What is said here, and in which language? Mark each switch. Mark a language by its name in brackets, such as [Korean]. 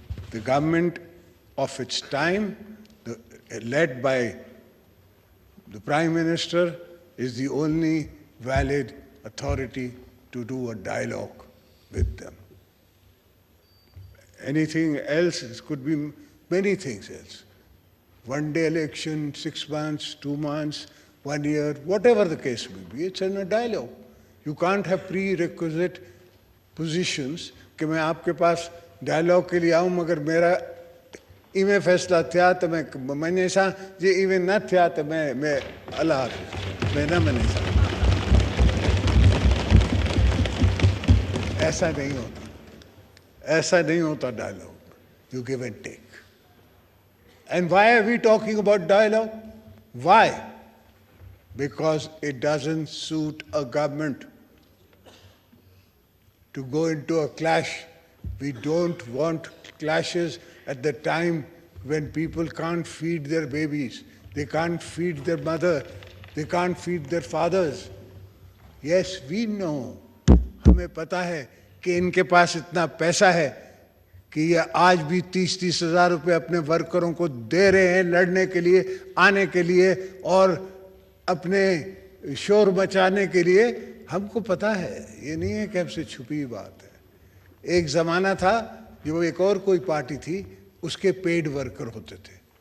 [English] The government of its time, led by the Prime Minister, is the only valid authority to do a dialogue with them. Anything else, it could be many things else. One day election, 6 months, 2 months, 1 year, whatever the case may be, it's in a dialogue. You can't have prerequisite positions [Urdu] کہ میں آپ کے پاس dialogue کے لیے آؤں مگر میرا ایویں فیصلہ تھیا تو میں سا جی ایویں نہ تھیا تو میں اللہ حافظ میں نہ منے سا. ایسا نہیں ہوتا, ایسا نہیں ہوتا dialogue. [English] You give and take. And why are we talking about dialogue? Why? Because it doesn't suit a government to go into a clash. We don't want clashes at the time when people can't feed their babies, they can't feed their mother, they can't feed their fathers. Yes, we know. [Urdu] ہمیں پتہ ہے کہ ان کے پاس اتنا پیسہ ہے کہ یہ آج بھی 30-30 ہزار روپے اپنے ورکروں کو دے رہے ہیں لڑنے کے لیے, آنے کے لیے اور اپنے شور مچانے کے لیے. ہم کو پتہ ہے, یہ نہیں ہے کہ ہم سے چھپی بات ہے. ایک زمانہ تھا جو ایک اور کوئی پارٹی تھی, اس کے پیڈ ورکر ہوتے تھے.